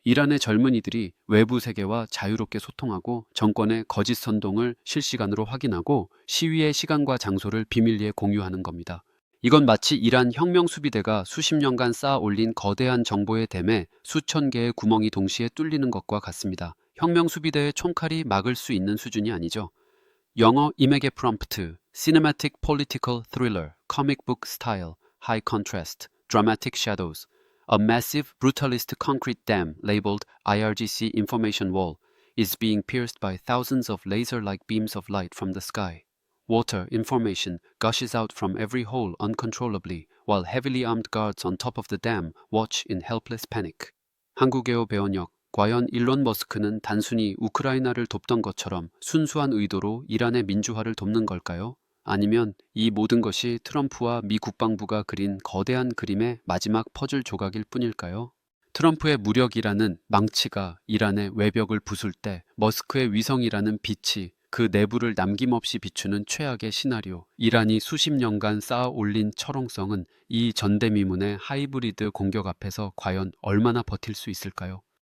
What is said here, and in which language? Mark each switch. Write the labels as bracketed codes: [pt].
[ko] 이란의 젊은이들이 외부 세계와 자유롭게 소통하고 정권의 거짓 선동을 실시간으로 확인하고 시위의 시간과 장소를 비밀리에 공유하는 겁니다. 이건 마치 이란 혁명수비대가 수십 년간 쌓아 올린 거대한 정보의 댐에 수천 개의 구멍이 동시에 뚫리는 것과 같습니다. 혁명수비대의 총칼이 막을 수 있는 수준이 아니죠. 영어 이메게 프롬프트, [en] Cinematic Political Thriller, Comic Book Style, High Contrast, Dramatic Shadows, a massive brutalist concrete dam labeled IRGC Information Wall is being pierced by thousands of laser-like beams of light from the sky. Water information gushes out from every hole uncontrollably, while heavily armed guards on top of the dam watch in helpless panic. [ko] 한국에어 배원역, 과연 일론 머스크는 단순히 우크라이나를 돕던 것처럼 순수한 의도로 이란의 민주화를 돕는 걸까요? 아니면 이 모든 것이 트럼프와 미 국방부가 그린 거대한 그림의 마지막 퍼즐 조각일 뿐일까요? 트럼프의 무력이라는 망치가 이란의 외벽을 부술 때 머스크의 위성이라는 빛이 그 내부를 남김없이 비추는 최악의 시나리오, 이란이 수십 년간 쌓아 올린 철옹성은 이 전대미문의 하이브리드 공격 앞에서 과연 얼마나 버틸 수 있을까요?